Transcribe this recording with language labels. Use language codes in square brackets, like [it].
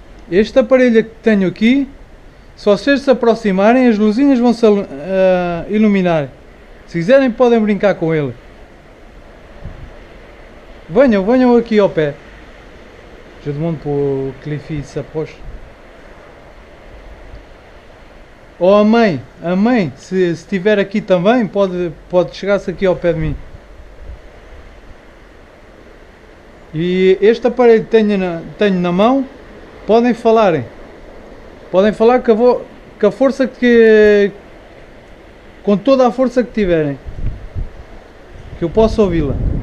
[pt] Este aparelho que tenho aqui, se vocês se aproximarem, as luzinhas vão se iluminar. Se quiserem podem brincar com ele. Venham aqui ao pé. [fr] Je demande pour que les filles s'approchent. [pt] Ou a mãe, se estiver aqui também, pode chegar-se aqui ao pé de mim. E este aparelho que tenho na mão, podem falarem. Podem falar com a força com toda a força que tiverem. Que eu possa ouvi-la.